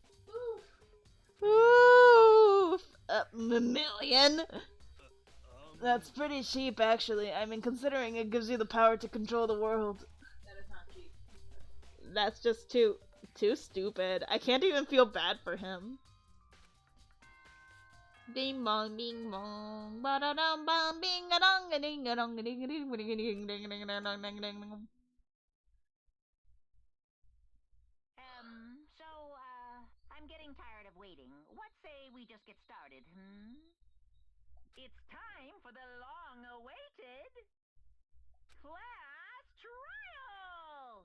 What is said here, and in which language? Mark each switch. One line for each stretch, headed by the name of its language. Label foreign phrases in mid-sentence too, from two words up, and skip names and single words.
English: Oof! $1 million? That's pretty cheap, actually. I mean, considering it gives you the power to control the world. That is not cheap. That's just too stupid. I can't even feel bad for him. Bing bong, bing bong, ba da dum bong, bing a dong, a ding a dong, a ding a ding, a ding a ding, ding a ding, ding dong, ding ding. I'm getting tired of waiting. What say we just get started, It's time for the long-awaited class trial!